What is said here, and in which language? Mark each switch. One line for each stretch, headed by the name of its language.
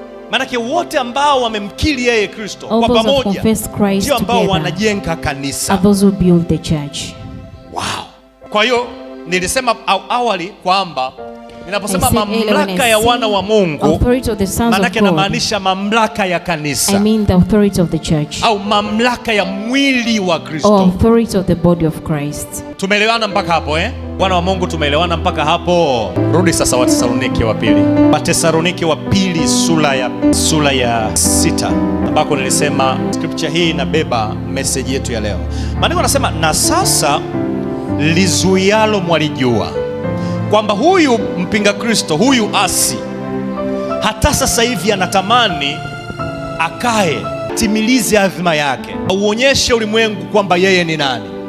Swahili: Manake wote ambao wamemkiri yeye Kristo kwa pamoja ndio ambao wanajenga kanisa.
English: Are those who build the church.
Swahili: Wow. Kwa hiyo nilisema awali kwamba ninaposema mamlaka ya wana wa Mungu, manake namaanisha mamlaka ya kanisa.
English: I mean the authority of the church.
Swahili: Au mamlaka ya mwili wa Kristo.
English: Or authority of the body of Christ.
Swahili: Tumeelewana mpaka hapo Wana wa Mungu tumeelewana mpaka hapo. Rudi sasa Wathesalonike wa pili. Wathesalonike wa pili sura ya 6 ambako nilisema scripture hii inabeba message yetu ya leo. Maandiko yanasema, na sasa lizuialo mwalijua kwamba huyu mpinga Kristo, huyu asi, hata sasa hivi anatamani akae timilize adhima yake, auonyeshe ulimwengu kwamba yeye ni nani.